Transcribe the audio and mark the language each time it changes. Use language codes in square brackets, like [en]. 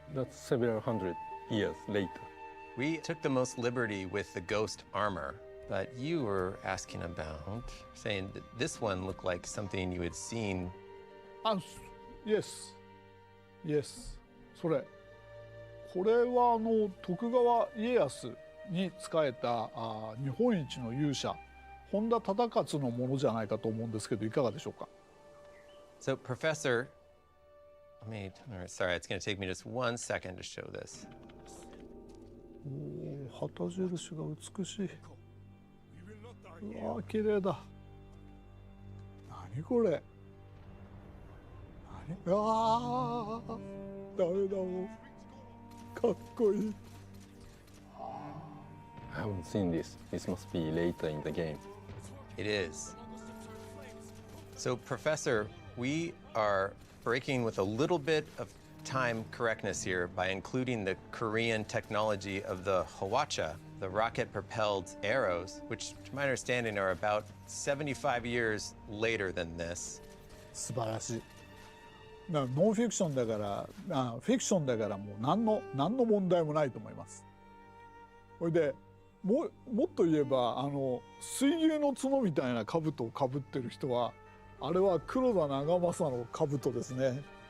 [en] That's several hundred years later. We took the most liberty with the ghost armor, but you were asking about, saying that this one looked like something you had seen Yes. Yes. [ja] それ。これは徳川家康に仕えた日本一の勇者本田忠勝のものじゃないかと思うんですけどいかがでしょうか。 [en] So, Professor, sorry, it's going to take me just 1 second to show this. [ja] おお、旗印が美しい。うわー、綺麗だ。何これ。何、ああ、ダメだもん。かっこいい。 [en] I haven't seen this. This must be later in the game. It is. So, Professor, we are breaking with a little bit of time correctness here by including the Korean technology of the Hwacha, the rocket-propelled arrows, which, to my understanding, are about 75 years later than this. [ja] 素晴らしい。ノンフィクションだからフィクションだからもう何の問題もないと思います。それでもっと言えば水牛の角みたいな兜をかぶってる人はあれは黒田長政の兜ですね。